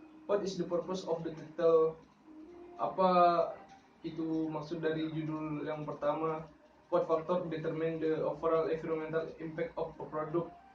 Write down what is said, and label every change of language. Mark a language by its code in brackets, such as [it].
[en] What is the purpose of the title? [id] Apa itu maksud dari judul yang pertama? [en] What factor determine the overall environmental impact of a product?